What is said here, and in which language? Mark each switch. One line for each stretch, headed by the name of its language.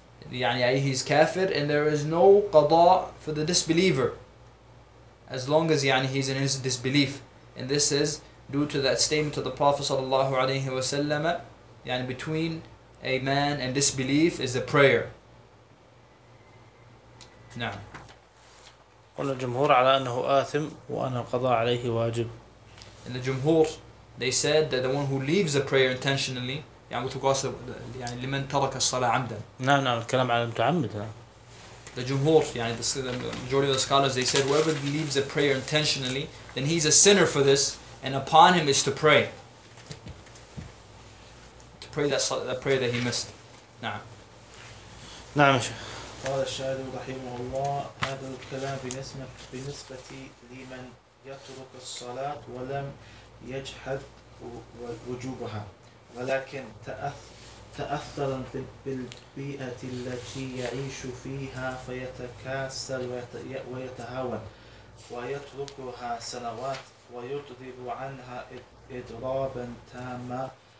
English: He's kafir, and there is no qada for the disbeliever, as long as he's in his disbelief. And this is due to that statement of the Prophet sallallahu alaihi wasallam, between a man and disbelief is the prayer. نعم.
Arabic: قلنا الجمهور على أنه آثم وأن القضاء عليه واجب.
English: And the jumhur, they said that the one who leaves the prayer intentionally, with regards to لمن ترك الصلاة عمدا.
Arabic: نعم الكلام على المتعمد.
English: The jumhur, the majority of the scholars, they said whoever leaves the prayer intentionally, then he's a sinner for this. And upon him is to pray. To pray that prayer that he missed. نعم.
Arabic: نعم شو. قال الشاهد رحمه الله هذا الكلام بالنسبة لمن يترك الصلاة ولم يجحد وجوبها. ولكن تأثرا بالبيئة التي يعيش فيها فيتكاسل ويتهاون ويتركها سنوات ويطلب عنها إضرابا تاما.